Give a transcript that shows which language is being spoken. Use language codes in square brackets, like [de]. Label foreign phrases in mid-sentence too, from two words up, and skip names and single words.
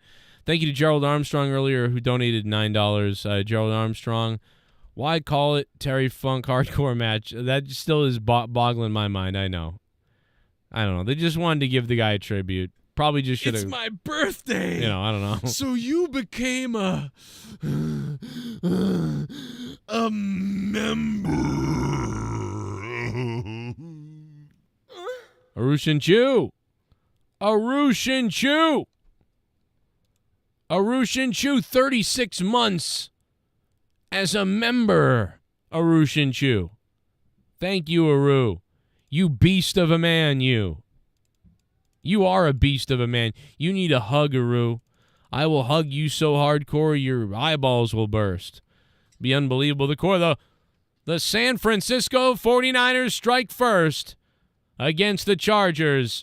[en] Thank you to Gerald Armstrong earlier who donated $9. Gerald Armstrong, why call it Terry Funk Hardcore match? That still is boggling my mind. I know. I don't know. They just wanted to give the guy a tribute. Probably just should have. It's my birthday. I don't know. So you became a member. Arushin Chu. Arushin Chu. Arushin Chu, 36 months as a member. Arushin Chu. Thank you, Aru. You beast of a man, you. You are a beast of a man. You need a hug, Aru. I will hug you so hardcore your eyeballs will burst. Be unbelievable. The San Francisco 49ers strike first against the Chargers.